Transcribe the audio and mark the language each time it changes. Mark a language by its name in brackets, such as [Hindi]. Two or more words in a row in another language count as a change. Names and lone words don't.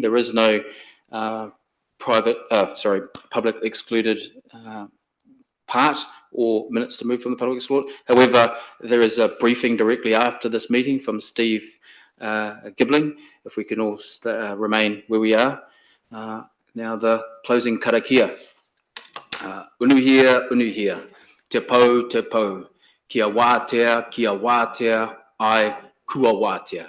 [English] There is no public excluded part or minutes to move from the public court. However, there is a briefing directly after this meeting from Steve Gibling, if we can all remain where we are. Now the closing karakia. [Māori] Unuhia, te pou, kia wātea, ai kua wātea.